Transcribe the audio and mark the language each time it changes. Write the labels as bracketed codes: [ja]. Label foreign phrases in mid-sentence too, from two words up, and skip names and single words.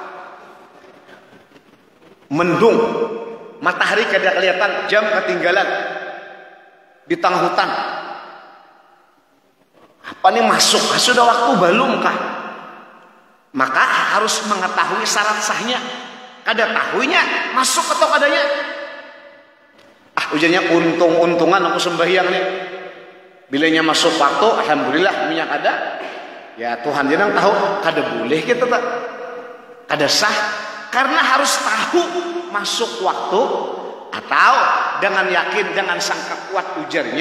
[bjn] Mendung, matahari kada kelihatan, jam ketinggalan di tengah hutan. Apa nih masuk? Sudah waktu belum kah? [id] Maka harus mengetahui syarat sahnya. [bjn] Kada tahunya masuk atau kadanya. Ujarnya untung-untungan aku sembahyang nih. Bilanya masuk waktu, alhamdulillah minyak ada. Ya Tuhan jangan tahu, kada boleh kita tak. Kada sah karena harus tahu masuk waktu atau dengan yakin dengan sangka kuat ujarnya.